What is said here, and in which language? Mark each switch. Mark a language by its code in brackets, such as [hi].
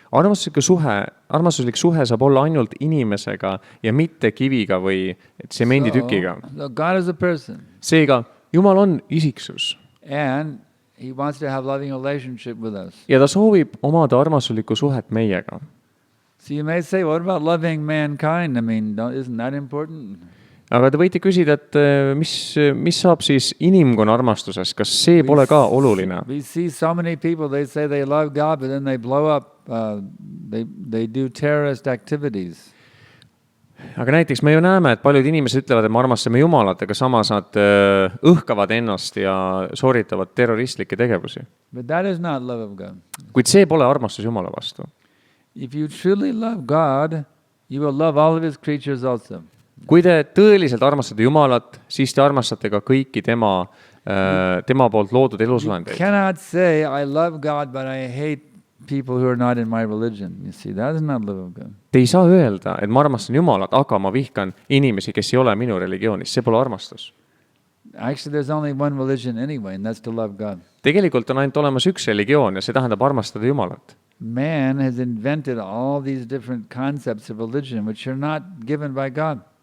[et] Armastuslik suhe saab olla ainult inimesega ja mitte kiviga või tsemenditükiga. [en] So God is a person. [et] Seega, Jumal on isiksus. [en] And He wants to have loving relationship with us. [et] Ja ta soovib omada armastuslikku suhet meiega. [en] So you may say, what about loving mankind? I mean, isn't that important? [et] Aga te võite küsida, et mis saab siis inimkonna armastuses? Kas see pole ka oluline? [en] We see so many people, they say they love God, but then they blow up, they do terrorist activities. [et] Aga näiteks me ju näeme, et paljud inimesed ütlevad, et me armastame Jumalat, aga samas nad õhkavad ennast ja sooritavad terroristlikke tegevusi. [en] But that is not love of God. [et] Kuid see pole armastus Jumala vastu. [en] If you truly love God, you will love all of His creatures also. [et] Kui te tõeliselt armastate Jumalat, siis te armastate ka kõiki tema poolt loodud [en] You [et] elusolendeid. [en] cannot say, I love God, but I hate people who are not in my religion. You see, that is not love of God. [et] Te ei saa öelda, et ma armastan Jumalat, aga ma vihkan inimesi, kes ei ole minu religioonis. See pole armastus. [en] Actually, there's only one religion anyway, and that's to love God. [et] Tegelikult on ainult olemas üks religioon ja see tähendab armastada Jumalat. [en] Man has invented all these different concepts of religion, which are not given by God.